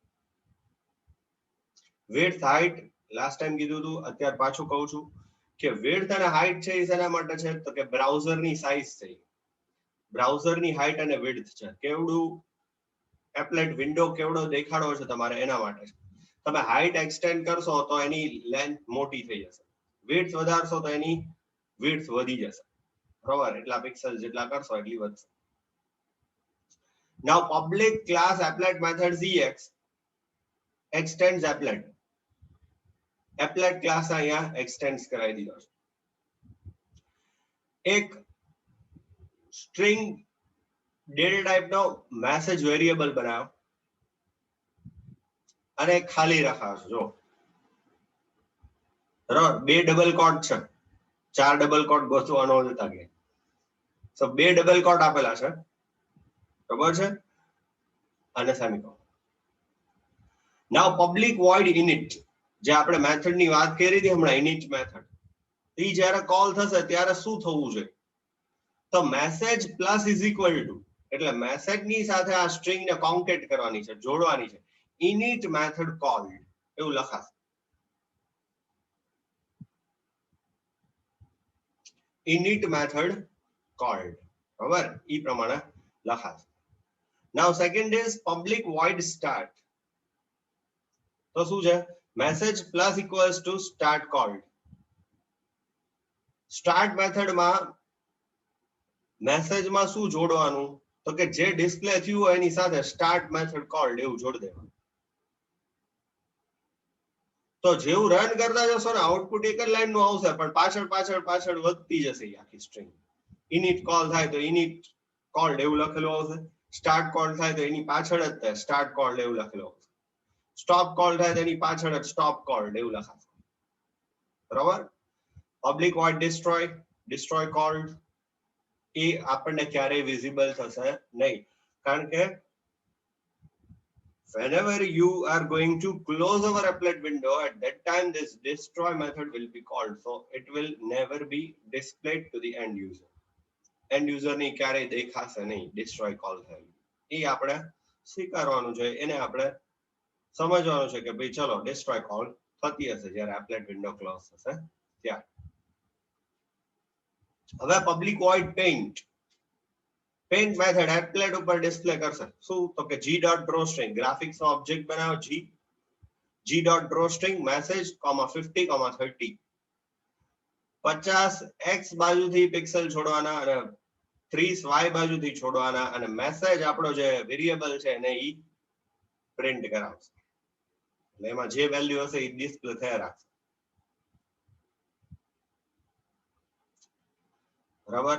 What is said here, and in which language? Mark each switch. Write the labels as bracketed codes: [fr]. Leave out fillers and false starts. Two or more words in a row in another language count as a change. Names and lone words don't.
[en] width height last time [gu] કીધું હતું, અત્યારે પાછું કહું છું કે વિડ્થ અને હાઇટ છે એ શેના માટે છે તો કે બ્રાઉઝરની સાઇઝ છે, બ્રાઉઝરની હાઇટ અને વિડ્થ છે, કેવડું [en] applet window [gu] કેવડો દેખાડો છે તમારે એના માટે છે. તમે [en] height extend [gu] કરશો તો એની લેન્થ મોટી થઈ જશે, વિડ્થ વધારશો તો એની વિડ્થ વધી જશે, બરોબર, એટલા પિક્સલ જેટલા કરશો એટલી વધશે. [en] Now public class applet method ZX extends applet. applet class [gu] અહીંયા extends કરાવી દીધો છે. એક [en] string data type [gu] નો મેસેજ વેરિયેબલ બનાવો અને ખાલી રખાશો જો, બરાબર, બે [en] double quote [gu] છે, ચાર [en] double quote [gu] ગોતવાનો હતા કે તો બે [en] double quote [gu] આપેલા છે, બરાબર છે, અને સેમિકોલન. [en] now public void init, [gu] જે આપણે મેથડ ની વાત કરી હતી હમણાં, [en] init method, [gu] એ જ્યારે કોલ થશે ત્યારે શું થવું જોઈએ તો [en] message plus is equal to, [gu] એટલે મેસેજ ની સાથે આ સ્ટ્રિંગ ને કોન્કેટ કરવાની છે, જોડવાની છે, [en] init method called [gu] એવું લખાશે, [en] init method called, [gu] બરાબર, ઈ પ્રમાણે લખાશે. [en] now second is public void start, [gu] તો શું છે [en] message plus equals to start called. start method [gu] માં મેસેજ માં શું જોડવાનું તો કે જે ડિસ્પ્લે થયું હોય એની સાથે [en] start method called [gu] એવું જોડી દેવાનું. તો જેવું રન કરતા જશો ને આઉટપુટ એક જ લાઈન નું આવશે પણ પાછળ પાછળ પાછળ વધતી જશે આખી સ્ટ્રિંગ. [en] init call [gu] થાય તો [en] init called [gu] એવું લખેલું આવશે, [en] start call [gu] થાય તો એની પાછળ જ થાય [en] start called [gu] એવું લખેલું આવશે, [en] stop call [gu] થાય તો એની પાછળ જ [en] stop called [gu] એવું લખાશે, બરાબર. [en] public void destroy, destroy called [gu] એ આપણને ક્યારેય વિઝિબલ થશે નહીં, કારણ કે [en] whenever you are going to close our applet window, at that time this destroy method will be called, so it will never be displayed to the end user. end user [gu] ની ક્યારેય દેખાશે નહીં [en] destroy call [gu] થાય, એ આપણે સ્વીકારવાનું છે, એને આપણે સમજવાનું છે કે ભાઈ ચલો destroy call થતી હશે જ્યારે [en] applet window close [gu] થશે ત્યારે. [en] હવે public void paint, paint method [gu] એપ્લેટ ઉપર ડિસ્પ્લે કરશે શું તો કે g.drawString, ગ્રાફિક્સ નો ઓબ્જેક્ટ બનાવો g.drawString મેસેજ 50, 30, 50 x બાજુથી પિક્સલ છોડવાના અને 30 y બાજુથી છોડવાના, અને મેસેજ આપણો જે વેરિયેબલ છે એને ઈ પ્રિન્ટ કરાવશે, એટલે એમાં જે વેલ્યુ હશે એ ડિસ્પ્લે થયા રાખશે, બરાબર.